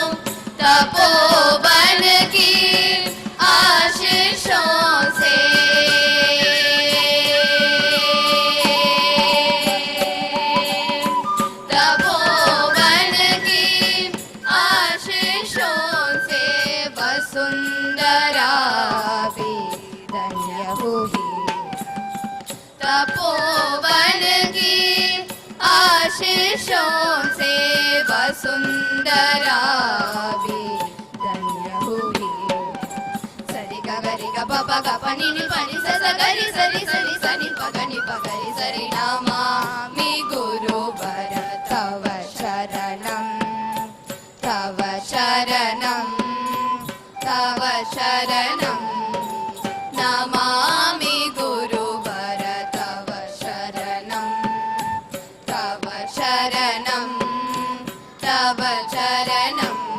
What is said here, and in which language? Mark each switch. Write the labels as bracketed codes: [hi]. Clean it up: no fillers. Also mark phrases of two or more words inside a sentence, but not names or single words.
[hi] तपोवन की आशीषों से तपोवन की आशीषों से वसुंधरा भी धन्य हुई तपोवन की आशीषों से वसुंधरा भी धन्य हुई सरि ग गरि ग प प ग प नि नि प नि स स गरि सरि सनि सनि प ग नि प गरि सरि [sa] नमामि गुरुवर तव शरणं तव शरणं तव शरणं नमामि गुरुवर तव शरणं तव शरणं तव शरणं